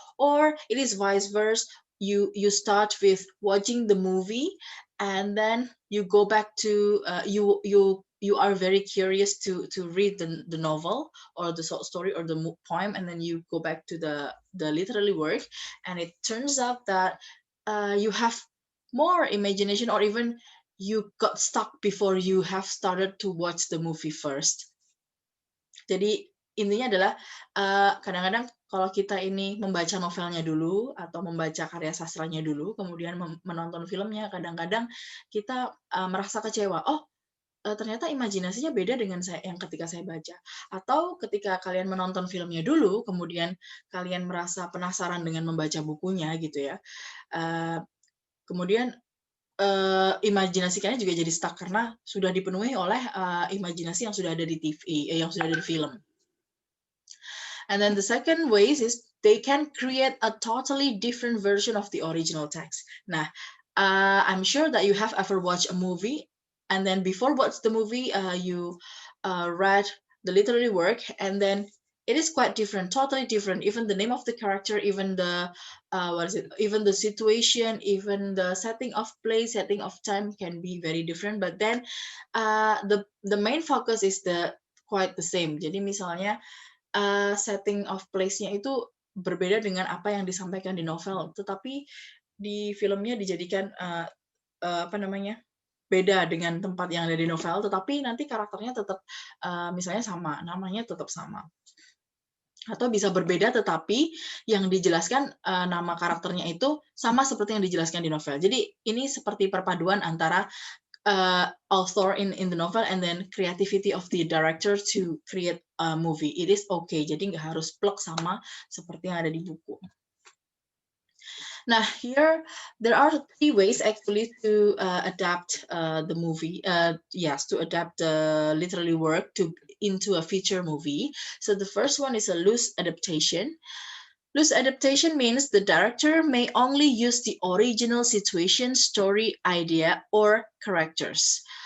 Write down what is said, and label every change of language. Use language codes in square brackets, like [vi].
[en] Or it is vice versa. You start with watching the movie and then you go back to you are very curious to read the novel or the short story or the poem, and then you go back to the literary work, and it turns out that you have more imagination, or even you got stuck before you have started to watch the movie first. [id] Jadi intinya adalah kadang-kadang kalau kita ini membaca novelnya dulu atau membaca karya sastranya dulu, kemudian menonton filmnya, kadang-kadang kita merasa kecewa. Oh, ternyata imajinasinya beda dengan saya yang ketika saya baca. Atau ketika kalian menonton filmnya dulu, kemudian kalian merasa penasaran dengan membaca bukunya gitu ya. Kemudian imajinasi kalian juga jadi stuck karena sudah dipenuhi oleh imajinasi yang sudah ada di TV, yang sudah ada di film. [en] And then the second ways is they can create a totally different version of the original text. Nah, I'm sure that you have ever watched a movie, and then before watch the movie, you read the literary work, and then it is quite different, totally different. Even the name of the character, even the even the situation, even the setting of place, setting of time can be very different. But then the main focus is quite the same. [id] Jadi misalnya setting of place-nya itu berbeda dengan apa yang disampaikan di novel, tetapi di filmnya dijadikan apa namanya, beda dengan tempat yang ada di novel, tetapi nanti karakternya tetap misalnya sama, namanya tetap sama. Atau bisa berbeda tetapi yang dijelaskan nama karakternya itu sama seperti yang dijelaskan di novel. Jadi ini seperti perpaduan antara [en] author in the novel and then creativity of the director to create a movie. It is okay. [id] Jadi nggak harus plek sama seperti yang ada di buku. [en] Now here there are 3 ways actually to adapt the movie. Yes, to adapt the literary work into a feature movie. So the first one is a loose adaptation. Loose adaptation means the director may only use the original situation, story, idea, or characters.